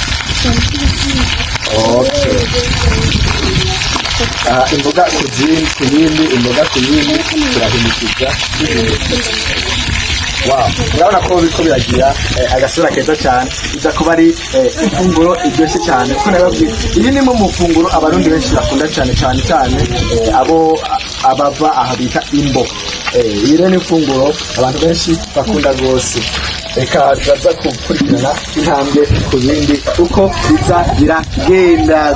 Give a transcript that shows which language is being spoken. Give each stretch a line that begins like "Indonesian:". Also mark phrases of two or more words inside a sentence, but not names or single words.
English: Okay.
Rundi: Imboga kuyindi imboga kuyindi turahimikiza. Wow, urabona ko biko biragira agasura keza cyane. Iza kuba ari ifunguro iryoshye cyane kuko nababwiye iyi ni mu mufunguro abarundi benshi bakunda cyane abo abava aha bita imbo. Iyi ni ifunguro abantu benshi bakunda gose. Eka tuza gukurikirana intambwe ku bindi uko biza biragenda.